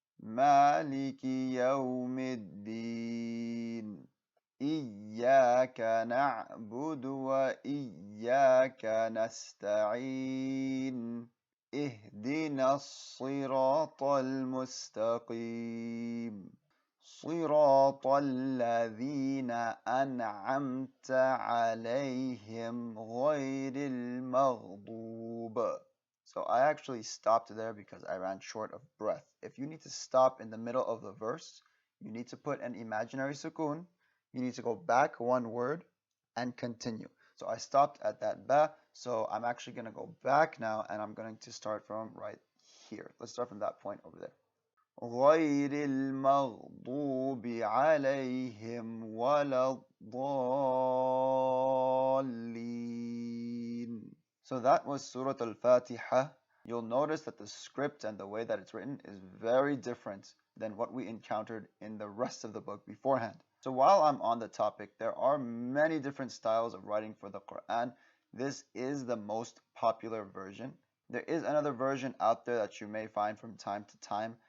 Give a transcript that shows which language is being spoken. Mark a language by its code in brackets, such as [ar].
[ar] مالك يوم الدين إياك نعبد وإياك نستعين اهدنا الصراط المستقيم صراط الذين أنعمت عليهم غير المغضوب. [en] So I actually stopped there because I ran short of breath. If you need to stop in the middle of the verse, you need to put an imaginary sukoon. You need to go back one word and continue. So I stopped at that ba. So I'm actually going to go back now and I'm going to start from right here. Let's start from that point over there. [ar] غير المغضوب عليهم ولا الضالين. [en] So that was Surah Al-Fatiha. You'll notice that the script and the way that it's written is very different than what we encountered in the rest of the book beforehand. So while I'm on the topic, there are many different styles of writing for the Quran. This is the most popular version. There is another version out there that you may find from time to time.